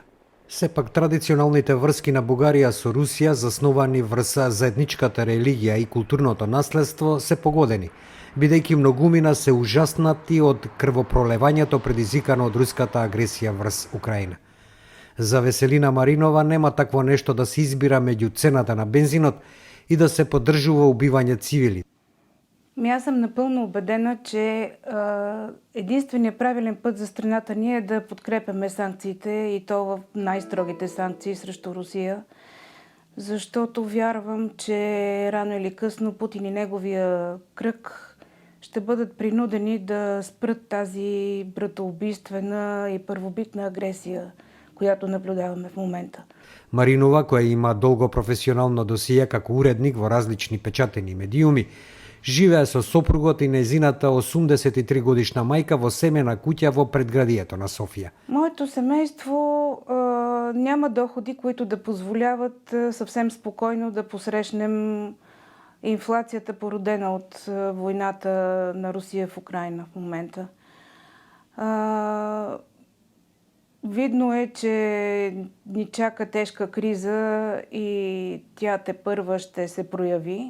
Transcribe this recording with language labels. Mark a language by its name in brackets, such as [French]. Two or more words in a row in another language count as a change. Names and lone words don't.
[Macedonian] Сепак традиционалните врски на Бугарија со Русија, засновани врз заедничката религија и културното наследство, се погодени, бидејќи многумина се ужаснати од крвопролевањето предизвикано од руската агресија врз Украина. За Веселина Маринова нема такво нешто да се избира меѓу цената на бензинот и да се поддржува убивање цивили. [Bulgarian] Аз съм напълно убедена, че единственият правилен път за страната ни е да подкрепяме санкциите и то в най-строгите санкции срещу Русия, защото вярвам, че рано или късно Путин и неговия кръг ще бъдат принудени да спрат тази братоубийствена и първобитна агресия, която наблюдаваме в момента. [Macedonian] Маринова, која има долго професионално досие како уредник во различни печатени медиуми, живее со сопругот и незината 83 годишна мајка во семена куќа во предградието на Софија. [Bulgarian] Моето семейство няма доходи, които да позволяват съвсем спокойно да посрещнем инфлацията, породена от войната на Русия в Украина в момента. Видно е, че ни чака тежка криза и тя тепърва ще се прояви.